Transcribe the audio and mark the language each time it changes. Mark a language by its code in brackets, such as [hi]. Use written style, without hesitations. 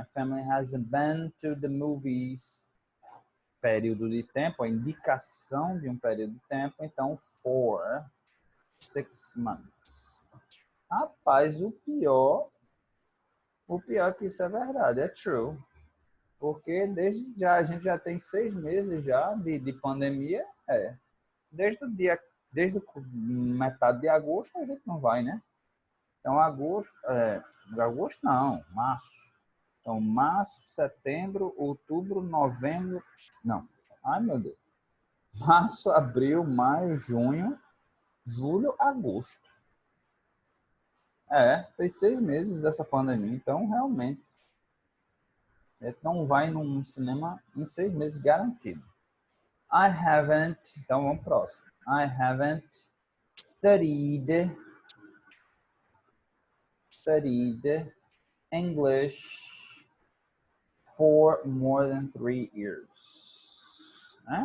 [en] My family hasn't been to the movies. [pt] Período de tempo, a indicação de um período de tempo, então [en] for 6 months. [pt] Rapaz, o pior é que isso é verdade, é true. Porque a gente já tem 6 meses já de pandemia, desde metade de agosto a gente não vai, né? Então agosto não, março. Então março, setembro, outubro, novembro, não, ai meu Deus. Março, abril, maio, junho, julho, agosto. Fez 6 meses dessa pandemia, então realmente a gente não vai num cinema em 6 meses garantido. [en] I haven't, [pt] então vamos pro próximo. [en] I haven't studied English for more than 3 years.